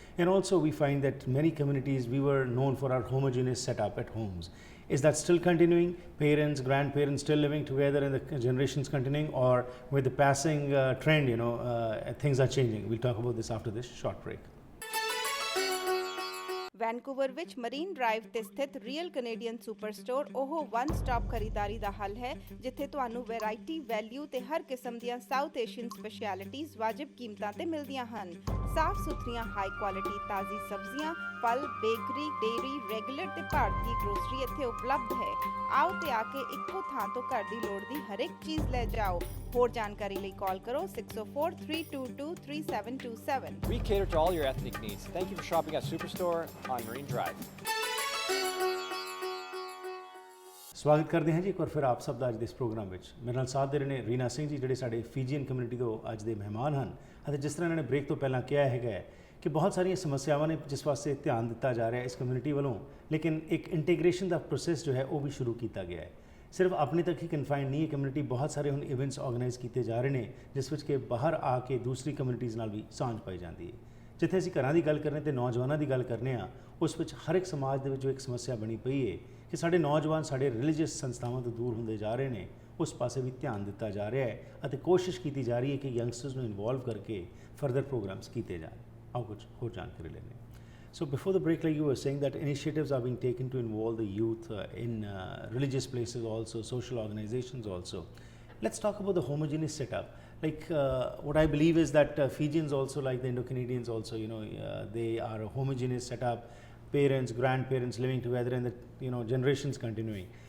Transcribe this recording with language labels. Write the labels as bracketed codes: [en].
[en] And also we find that many communities, we were known for our homogeneous setup at homes. Is that still continuing? Parents, grandparents still living together and the generations continuing, or with the passing trend, things are changing? We'll talk about this after this short break. [pa] Vancouver ਵਿੱਚ marine drive ਤੇ ਸਥਿਤ real Canadian super store ਉਹ one stop ਖਰੀਦਾਰੀ ਦਾ ਹੱਲ ਹੈ ਜਿੱਥੇ ਤੁਹਾਨੂੰ variety, value ਤੇ ਹਰ ਕਿਸਮ ਦੀਆਂ ਸਾਊਥ ਏਸ਼ੀਅਨ ਸਪੈਸ਼ਲਿਟੀਜ਼ ਵਾਜਿਬ ਕੀਮਤਾਂ ਤੇ ਮਿਲਦੀਆਂ ਹਨ। ਸਾਫ਼ ਸੁਥਰੀਆਂ ਹਾਈ ਕੁਆਲਿਟੀ ਤਾਜ਼ੀ ਸਬਜ਼ੀਆਂ, ਫਲ, ਬੇਕਰੀ, ਡੇਅਰੀ, ਰੈਗੂਲਰ ਤੇ ਭਾਰਤੀ ਗਰੋਸਰੀ ਇੱਥੇ ਉਪਲਬਧ ਹੈ। ਆਓ ਤੇ ਆ ਕੇ ਇੱਕੋ ਥਾਂ ਤੋਂ ਘਰ ਦੀ ਲੋੜ ਦੀ ਹਰ ਇੱਕ ਚੀਜ਼ ਲੈ ਜਾਓ। ਹੋਰ ਜਾਣਕਾਰੀ ਲਈ ਕਾਲ ਕਰੋ 604-322-3727। [en] We cater to all your ethnic needs. Thank you for shopping at Superstore on Marine Drive. [pa] ਸਵਾਗਤ ਕਰਦੇ ਹਾਂ ਜੀ ਇੱਕ ਵਾਰ ਫਿਰ ਆਪ ਸਭ ਦਾ ਅੱਜ ਦੇ ਇਸ ਪ੍ਰੋਗਰਾਮ ਵਿੱਚ। ਮੇਰੇ ਨਾਲ ਸਾਥ ਦੇ ਰਹੇ ਨੇ ਰੀਨਾ ਸਿੰਘ ਜੀ, ਜਿਹੜੇ ਸਾਡੇ ਫੀਜੀਅਨ ਕਮਿਊਨਿਟੀ ਤੋਂ ਅੱਜ ਦੇ ਮਹਿਮਾਨ ਹਨ। ਅਤੇ ਜਿਸ ਤਰ੍ਹਾਂ ਇਹਨਾਂ ਨੇ ਬ੍ਰੇਕ ਤੋਂ ਪਹਿਲਾਂ ਕਿਹਾ ਹੈਗਾ ਕਿ ਬਹੁਤ ਸਾਰੀਆਂ ਸਮੱਸਿਆਵਾਂ ਨੇ ਜਿਸ ਵਾਸਤੇ ਧਿਆਨ ਦਿੱਤਾ ਜਾ ਰਿਹਾ ਇਸ ਕਮਿਊਨਿਟੀ ਵੱਲੋਂ, ਲੇਕਿਨ ਇੱਕ ਇੰਟੀਗ੍ਰੇਸ਼ਨ ਦਾ ਪ੍ਰੋਸੈਸ ਜੋ ਹੈ ਉਹ ਵੀ ਸ਼ੁਰੂ ਕੀਤਾ ਗਿਆ ਹੈ। ਸਿਰਫ ਆਪਣੇ ਤੱਕ ਹੀ ਕਨਫਾਈਨਡ ਨਹੀਂ ਹੈ ਕਮਿਊਨਿਟੀ, ਬਹੁਤ ਸਾਰੇ ਹੁਣ ਇਵੈਂਟਸ ਆਰਗੇਨਾਈਜ਼ ਕੀਤੇ ਜਾ ਰਹੇ ਨੇ ਜਿਸ ਵਿੱਚ ਕਿ ਬਾਹਰ ਆ ਕੇ ਦੂਸਰੀ ਕਮਿਊਨਿਟੀਜ਼ ਨਾਲ ਵੀ ਸਾਂਝ ਪਾਈ ਜਾਂਦੀ ਹੈ। ਜਿੱਥੇ ਅਸੀਂ ਘਰਾਂ ਦੀ ਗੱਲ ਕਰਨੇ ਤੇ ਨੌਜਵਾਨਾਂ ਦੀ ਗੱਲ ਕਰਨੇ ਆ, ਉਸ ਵਿੱਚ ਹਰ ਇੱਕ ਸਮਾਜ ਦੇ ਵਿੱਚ ਜੋ ਇੱਕ ਸਮੱਸਿਆ ਬਣੀ ਪਈ ਹੈ ਕਿ ਸਾਡੇ ਨੌਜਵਾਨ ਸਾਡੇ ਰਿਲੀਜੀਅਸ ਸੰਸਥਾਵਾਂ ਤੋਂ ਦੂਰ ਹੁੰਦੇ ਜਾ ਰਹੇ ਨੇ, ਉਸ ਪਾਸੇ ਵੀ ਧਿਆਨ ਦਿੱਤਾ ਜਾ ਰਿਹਾ ਹੈ ਅਤੇ ਕੋਸ਼ਿਸ਼ ਕੀਤੀ ਜਾ ਰਹੀ ਹੈ ਕਿ ਯੰਗਸਟਰਸ ਨੂੰ ਇਨਵੋਲਵ ਕਰਕੇ ਫਰਦਰ ਪ੍ਰੋਗਰਾਮਸ ਕੀਤੇ ਜਾਣ। ਆਓ ਕੁਝ ਹੋਰ ਜਾਣਕਾਰੀ ਲੈਂਦੇ ਹਾਂ। [en] So before the break, like you were saying, that initiatives are being taken to involve the youth in religious places also, social organizations also. Let's talk about the homogeneous setup. Like what I believe is that Fijians also, like the Indo-Canadians also, they are a homogeneous setup, parents, grandparents living together and the generations continuing.